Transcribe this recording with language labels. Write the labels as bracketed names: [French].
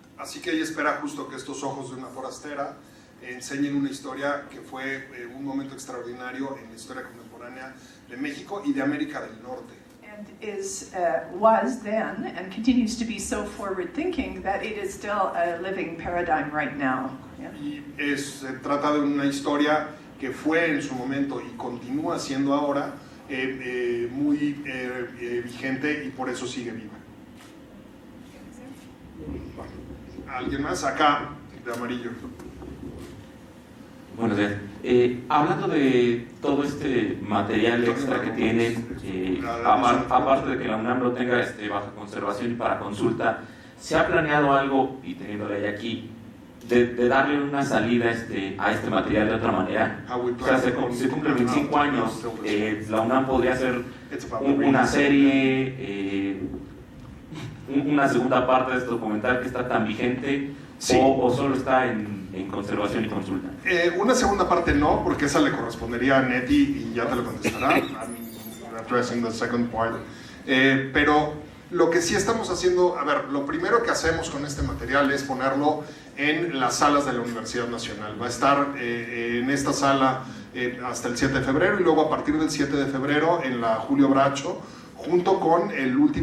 [Spanish] Así que ella espera justo que estos ojos de una forastera enseñen una historia que fue un momento extraordinario en la historia contemporánea de México y de América del Norte. [English] And was then and continues to be so forward-thinking that it is still a living paradigm right now. Yeah. [Spanish] Y se trata de una historia que fue en su momento y continúa siendo ahora muy vigente y por eso sigue viva. ¿Alguien más? Acá, de amarillo. Buenos días. Hablando de todo este material extra que tienen, aparte de que la UNAM lo tenga bajo conservación y para consulta, ¿se ha planeado algo, y teniéndole aquí, de darle una salida a este material de otra manera? O sea, se cumplen 25 años, la UNAM podría hacer una serie, una segunda parte de este documental que está tan vigente, sí, o solo está en conservación y consulta. Una segunda parte no, porque esa le correspondería a Nettie y ya te lo contestará. [English] I'm addressing the second part. [Spanish] Pero lo que sí estamos haciendo, a ver, lo primero que hacemos con este material es ponerlo en las salas de la Universidad Nacional. Va a estar en esta sala hasta el 7 de febrero y luego a partir del 7 de febrero en la Julio Bracho, junto con el